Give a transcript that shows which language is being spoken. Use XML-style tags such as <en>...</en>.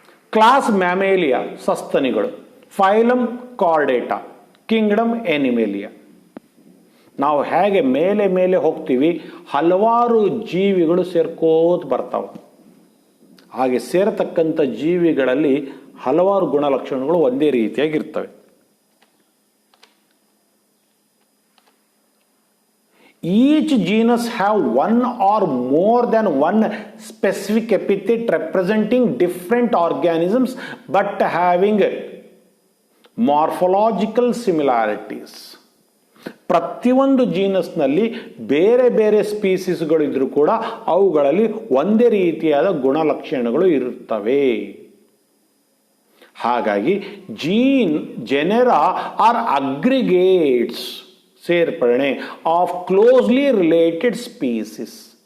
<kn>Class ಮ್ಯಾಮೇಲಿಯಾ ಸಸ್ತನಿಗಳು, phylum Chordata, Kingdom ಎನಿಮೇಲಿಯಾ. ನಾವು ಹೇಗೆ ಮೇಲೆ ಮೇಲೆ ಹೋಗ್ತೀವಿ ಹಲವಾರು ಜೀವಿಗಳು ಸೇರ್ಕೋತ ಬರ್ತಾವೆ. ಹಾಗೆ ಸೇರತಕ್ಕಂಥ ಜೀವಿಗಳಲ್ಲಿ ಹಲವಾರು ಗುಣಲಕ್ಷಣಗಳು ಒಂದೇ ರೀತಿಯಾಗಿರ್ತವೆ.</kn> <en>Each genus have one or more than one specific epithet representing different organisms but having morphological similarities.</en> <kn>ಪ್ರತಿಯೊಂದು ಜೀನಸ್ನಲ್ಲಿ ಬೇರೆ ಬೇರೆ ಸ್ಪೀಸಿಸ್ಗಳು ಇದ್ರೂ ಕೂಡ ಅವುಗಳಲ್ಲಿ ಒಂದೇ ರೀತಿಯಾದ ಗುಣಲಕ್ಷಣಗಳು ಇರುತ್ತವೆ. ಹಾಗಾಗಿ</kn> <en>Genera are aggregates, ಸೇರ್ಪಡಣೆ of closely related species.</en>